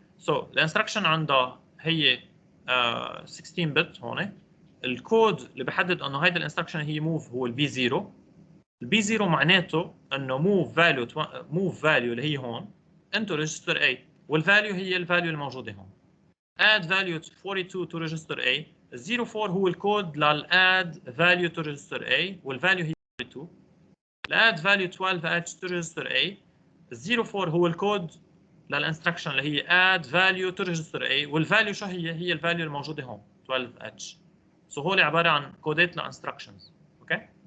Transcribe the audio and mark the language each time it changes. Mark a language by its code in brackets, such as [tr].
[en] So [ar] الانستركشن عندها هي 16 bit هون. الكود اللي بحدد انه هيدا الانستركشن هي move هو البي 0. البي 0 معناته انه [en] move value [ar] اللي هي هون [en] into register A، [ar] والفاليو هي الفاليو الموجوده هون. [en] add value 42 to register A. [ar] 04 هو الكود لل [en] add value to register A [ar] والفاليو هي 42. [en] add value 12H to register A. [ar] 04 هو الكود للانستركشن اللي هي [en] add value to register A [ar] والفاليو شو هي الفاليو الموجوده هون 12H. سو هول عباره عن كودات لانستركشنز. اوكي.